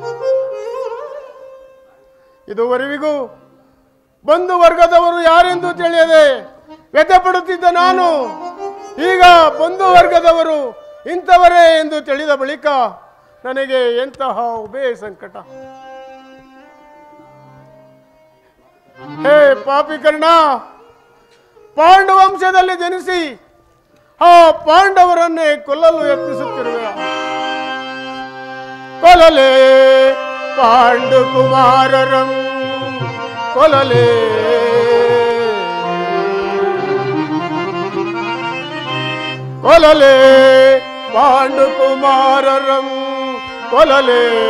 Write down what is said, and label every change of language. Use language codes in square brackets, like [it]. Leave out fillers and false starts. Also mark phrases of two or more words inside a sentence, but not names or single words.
[kn] ಇದುವರೆವಿಗೂ ಬಂಧು ವರ್ಗದವರು ಯಾರೆಂದು ತಿಳಿಯದೆ ವ್ಯಥೆಪಡುತ್ತಿದ್ದ ನಾನು ಈಗ ಬಂಧು ವರ್ಗದವರು ಇಂಥವರೇ ಎಂದು ತಿಳಿದ ಬಳಿಕ ನನಗೆ ಎಂತಹ ಉಭಯ ಸಂಕಟ. ಹೇ ಪಾಪಿಕರ್ಣ, ಪಾಂಡು ವಂಶದಲ್ಲಿ ಜನಿಸಿ ಆ ಪಾಂಡವರನ್ನೇ ಕೊಲ್ಲಲು ಯತ್ನಿಸುತ್ತಿರುವೆ. ಕೊಲಲೆ ಪಾಂಡು ಕುಮಾರರಂ ಕೊಲಲೆ, ಕೊಲಲೆ ಪಾಂಡು ಕುಮಾರರಂ ಕೊಲಲೆ.